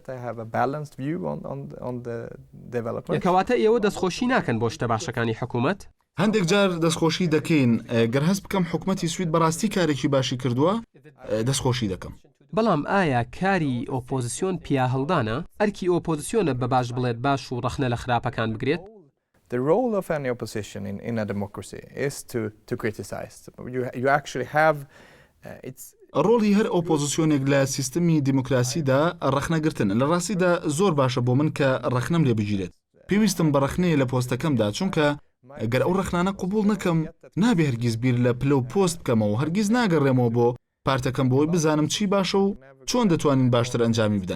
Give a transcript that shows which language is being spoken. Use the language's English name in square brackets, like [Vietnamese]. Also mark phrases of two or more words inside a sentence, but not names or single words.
[Central Kurdish] کەواتە ئێوە دەستخۆشی ناکەن بۆ شتە باشەکانی حکوومەت؟ هەندێک جار دەستخۆشی دەکەین. گەر هەست بکەم حکوومەتی سوید بەڕاستی کارێکی باشی کردووە، دەستخۆشی دەکەم. بەڵام ئایا کاری ئۆپۆزیسیۆن پیا هەڵدانە؟ ئەرکی ئۆپۆزیسیۆنە بە باش بڵێت باش و ڕەخنە لە خراپەکان بگرێت؟ [English] The role of any opposition in a democracy is to criticize. You actually have [Central Kurdish] ڕۆڵی هەر ئۆپۆزیسیۆنێک لە سیستمی دیموکراسیدا ڕەخنەگرتن. لە ڕاستیدا زۆر باشە بۆ من کە ڕەخنەم لێ بگیرێت. پێویستم بە ڕەخنەیە لە پۆستەکەمدا، چونکە گەر ئەو ڕەخنانە قبول نەکەم نابێ هەرگیز بیر لە پلە و پۆست بکەمەوە، هەرگیز ناگەڕێمەوە بۆ پارتەکەم بۆی بزانم چی باشە و چۆن دەتوانین باشتر ئەنجامی بدەن.